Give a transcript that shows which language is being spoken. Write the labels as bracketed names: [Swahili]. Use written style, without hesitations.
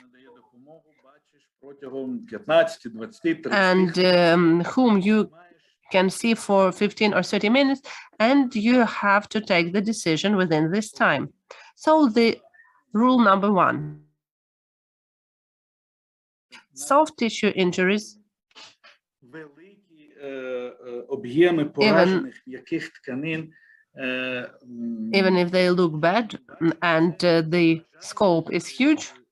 [Ukrainian] надає допомогу, бачиш протягом 15, 20, 30 [English] and whom you can see for 15 or 30 minutes, and you have to take the decision within this time. So the rule number 1. Soft tissue injuries, [Ukrainian] великі об'єми поражених м'яких тканин, [English] even if they look bad and the scope is huge,